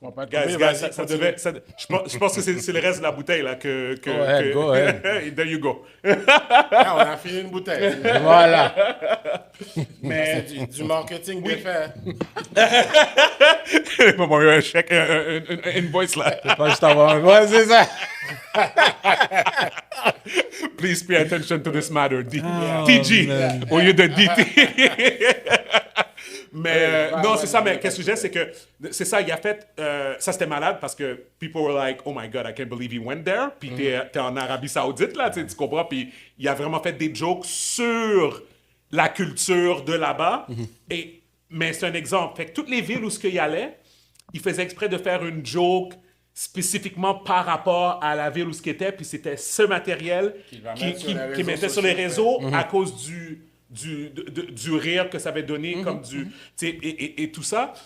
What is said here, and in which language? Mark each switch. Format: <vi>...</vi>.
<fr>Guys, ça devait... je pense que c'est le reste de la bouteille, là, que...</fr> <en>Go ahead. There you go.</en> <fr>Ah, on a fini une bouteille. Voilà. Mais... C'est du marketing bien fait. Il m'a envoyé un chèque, un invoice, là. Pas juste avoir un. Ouais, c'est ça.</fr> <en>Please pay attention to this matter.</en> <fr>TG, au lieu de DT. Mais non, c'est ça. Mais qu'est-ce que je dis, c'est que c'est ça. Il a fait. Ça, c'était malade parce que</fr> <en>people were like, oh my God, I can't believe he went there.</en> <fr>Puis t'es en Arabie Saoudite, là, tu comprends. Puis il a vraiment fait des jokes sur la culture de là-bas. Mais c'est un exemple. Fait que toutes les villes où il allait, il faisait exprès de faire une joke spécifiquement par rapport à la ville où ce qu'il était. Puis c'était ce matériel qu'il mettait sur les réseaux à cause du rire que ça avait donné, comme et tout ça.</fr>